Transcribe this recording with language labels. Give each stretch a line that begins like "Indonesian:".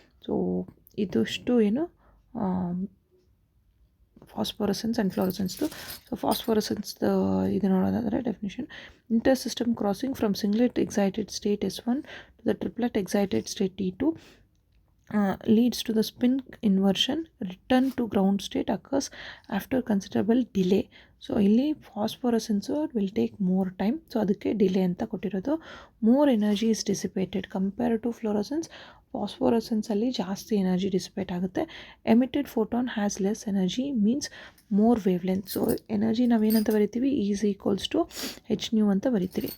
Kannada: So ಇದಿಷ್ಟು ಏನು ಫಾಸ್ಫೋರಸೆನ್ಸ್ and ಫ್ಲೋರಸೆನ್ಸ್ದು. So ಫಾಸ್ಫೋರಸೆನ್ಸ್ದು ಇದು ನೋಡೋದಾದರೆ definition,
English: Inter system crossing from singlet excited state S1 to the triplet excited state T2 leads to the spin inversion. Return to ground state occurs after considerable delay.
Kannada: So ಇಲ್ಲಿ ಫಾಸ್ಫೋರಸೆನ್ಸು
English: Will take more time.
Kannada: So ಅದಕ್ಕೆ delay ಅಂತ ಕೊಟ್ಟಿರೋದು.
English: More energy is dissipated compare to fluorescence.
Kannada: ಫಾಸ್ಫೋರಸೆನ್ಸಲ್ಲಿ ಜಾಸ್ತಿ energy dissipate ಆಗುತ್ತೆ.
English: Emitted photon has less energy means more wavelength.
Kannada: So energy ನಾವೇನಂತ ಬರಿತೀವಿ,
English: is equals to h nu
Kannada: ಅಂತ ಬರಿತೀರಿ.